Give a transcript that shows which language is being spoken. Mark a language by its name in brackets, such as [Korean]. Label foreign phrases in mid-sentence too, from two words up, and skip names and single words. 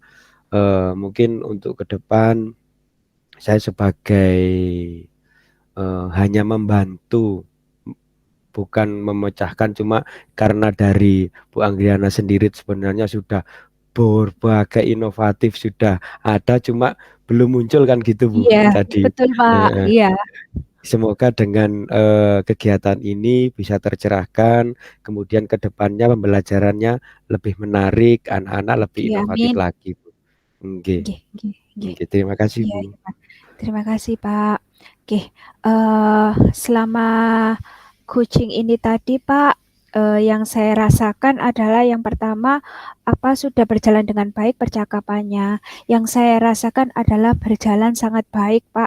[Indonesian] Mungkin untuk ke depan saya sebagai, hanya membantu, bukan memecahkan, cuma karena dari Bu Anggriana sendiri sebenarnya sudah berbagai inovatif sudah ada, cuma belum muncul kan gitu, Bu, Iya, tadi. betul, Pak, Heeh. iya. Semoga dengan, kegiatan ini bisa tercerahkan, kemudian ke depannya pembelajarannya lebih menarik, anak-anak lebih Oke, inovatif amin. lagi, Bu. Nggih [Javanese] Nggih nggih nggih. [Indonesian] nggih, terima kasih, Iya Bu. iya, Pak. Terima kasih, Pak. Oke, selama coaching ini tadi, Pak, yang saya rasakan adalah yang pertama, sudah berjalan dengan baik percakapannya. Yang saya rasakan adalah berjalan sangat baik, Pak.